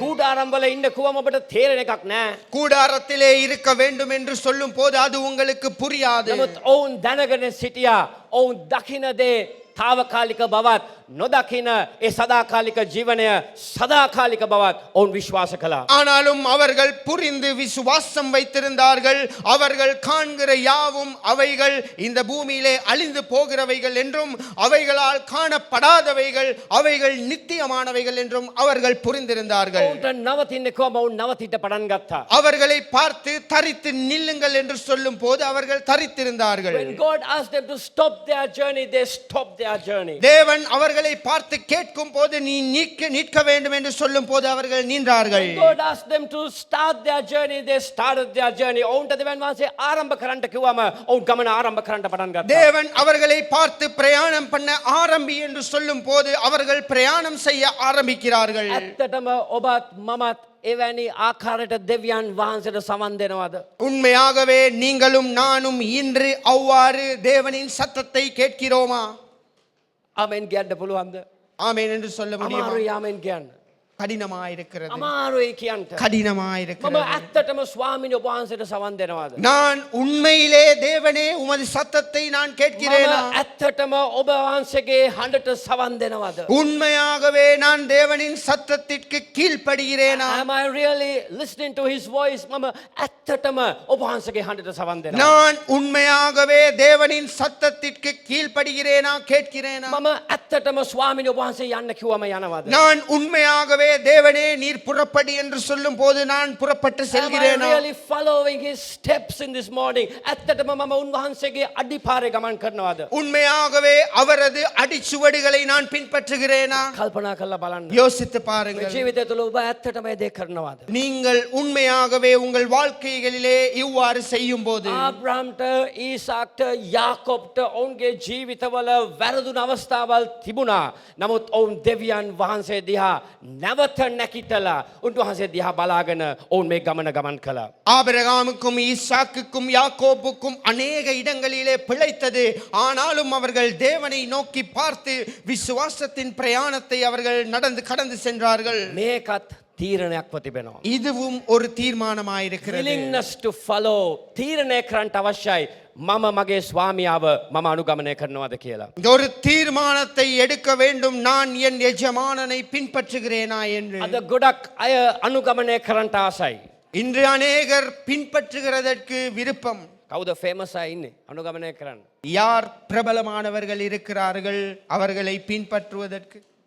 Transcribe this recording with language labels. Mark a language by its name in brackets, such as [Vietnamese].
[Sinhala] කූඩාරම් වල ඉන්න කිව්වම ඔබට තේරෙන එකක් නෑ. [Tamil] கூடாரத்திலே இருக்க வேண்டும் என்று சொல்லும் போது அது உங்களுக்கு புரியாது. [Sinhala] නමුත් ඔවුන් දැනගෙන සිටියා ඔවුන් දකින දේ తాවකාලික බවත් නොදකින ඒ සදාකාලික ජීවනය සදාකාලික බවත් ඔවුන් විශ්වාස කළා. [Tamil] ஆனாலும் அவர்கள் புரிந்து விசுவாசம் வைத்திருந்தார்கள். அவர்கள் காண்கிற யாவும் அவைகள் இந்த பூமியிலே அழிந்து போகிறவைகள் என்றும் அவைகளால் காணப்படாதவைகள் அவைகள் நித்தியமானவைகள் என்றும் அவர்கள் புரிந்திருந்தார்கள். [Sinhala] ඔවුන්ට නවතින්න කිව්වම ඔවුන් නවතිට පටන් ගත්තා. [Tamil] அவர்களை பார்த்து தரித்து நில்லுங்கள் என்று சொல்லும் போது அவர்கள் தரித்திருந்தார்கள். [English] When God asked them to stop their journey, they stopped their journey. [Tamil] தேவன் அவர்களை பார்த்து கேட்கும் போது நீ நிற்க வேண்டும் என்று சொல்லும் போது அவர்கள் நின்றார்கள். [English] When God asked them to start their journey, they started their journey. [Sinhala] ඔවුන්ට දෙවියන් වහන්සේ ආරම්භ කරන්න කිව්වම ඔවුන් ගමන ආරම්භ කරන්න පටන් ගත්තා. [Tamil] தேவன் அவர்களை பார்த்து பிரயாணம் பண்ண ஆரம்பி என்று சொல்லும் போது அவர்கள் பிரயாணம் செய்ய ஆரம்பிக்கிறார்கள். [Sinhala] ඇත්තටම ඔබත් මමත් එවැනි ආකාරයට දෙවියන් වහන්සේට සමන් දෙනවද? [Tamil] உண்மையாகவே நீங்களும் நானும் இன்று அவ்வாறு தேவனின் சத்தத்தை கேட்கிறோமா? [Sinhala] ආමෙන් කියන්න පුළුවන්ද? [Tamil] ஆமென் என்று சொல்ல முடியுமா? [Sinhala] අමාරුයි ආමෙන් කියන්න. [Tamil] கடினமாயிருக்கிறது. [Sinhala] අමාරුයි කියන්න. මම [Tamil] கடினமாயிருக்கிறது. [Sinhala] ඇත්තටම ස්වාමීන් වහන්සේට සමන් දෙනවද? [Tamil] நான் உண்மையிலே தேவனே உமது சத்தத்தை நான் கேட்கிறேனா? [Sinhala] මම ඇත්තටම ඔබ වහන්සේගේ හඬට සවන් දෙනවද? [Tamil] உண்மையாகவே நான் தேவனின் சத்தத்திற்கு கீழ்ப்படுகிறேனா? [English] Am I really listening to his voice? [Sinhala] මම ඇත්තටම ඔබ වහන්සේගේ හඬට සවන් දෙනවා. [Tamil] நான் உண்மையாகவே தேவனின் சத்தத்திற்கு கீழ்ப்படுகிறேனா கேட்கிறேனா? [Sinhala] මම ඇත්තටම ස්වාමීන් වහන්සේ යන්න කිව්වම යනවද? [Tamil] நான் உண்மையாகவே தேவனே நீர் புறப்படி என்று சொல்லும் போது நான் புறப்பட்டு [English] Am I [Tamil] செல்கிறேனா? [English] really following his steps in this morning? [Sinhala] ඇත්තටම මම උන්වහන්සේගේ අඩිපාරේ ගමන් කරනවද? [Tamil] உண்மையாகவே அவரது அடிச்சுவடுகளை நான் பின்பற்றுகிறேனா? [Sinhala] කල්පනා කරලා බලන්න. [Tamil] யோசித்து [Sinhala] මේ [Tamil] பாருங்கள். [Sinhala] ජීවිතය තුළ ඔබ ඇත්තටම මේ දේ කරනවද? [Tamil] நீங்கள் உண்மையாகவே உங்கள் வாழ்க்கைகளிலே இவ்வாறு செய்யும் போது [Sinhala] ආබ්‍රහම්ට ඊසාක්ට යාකොබ්ට ඔවුන්ගේ ජීවිතවල වැරදුන අවස්ථාවල් තිබුණා. නමුත් ඔවුන් දෙවියන් වහන්සේ දිහා නැවත නැකිටලා උන්වහන්සේ දිහා බලාගෙන ඔවුන් මේ ගමන් කළා. [Tamil] ஆபிரகாமுக்கும் ஈசாக்குக்கும் யாக்கோபுக்கும் அநேக இடங்களிலே பிழைத்தது. ஆனாலும் அவர்கள் தேவனை நோக்கி பார்த்து விசுவாசத்தின் பிரயாணத்தை அவர்கள் கடந்து சென்றார்கள். [Sinhala] මේකත් තීරණයක්ව තිබෙනවා. [Tamil] இதுவும் ஒரு தீர்மானமாயிருக்கிறது. [English] willingness to follow [Sinhala] තීරණය කරන්න අවශ්‍යයි. මම මගේ ස්වාමියාව මම අනුගමනය කරනවද කියලා. [Tamil] ஒரு தீர்மானத்தை எடுக்க வேண்டும். நான் என் எஜமானனை பின்பற்றுகிறேனா என்று. [Sinhala] අද ගොඩක් අය අනුගමනය කරන්න ආසයි. [Tamil] இன்று அநேகர் பின்பற்றுகிறதற்கு விருப்பம். [Sinhala] කවුද ෆේමස් අය ඉන්නේ අනුගමනය කරන්න? [Tamil] யார் பிரபலமானவர்கள் இருக்கிறார்கள் அவர்களை பின்பற்றுவதற்கு?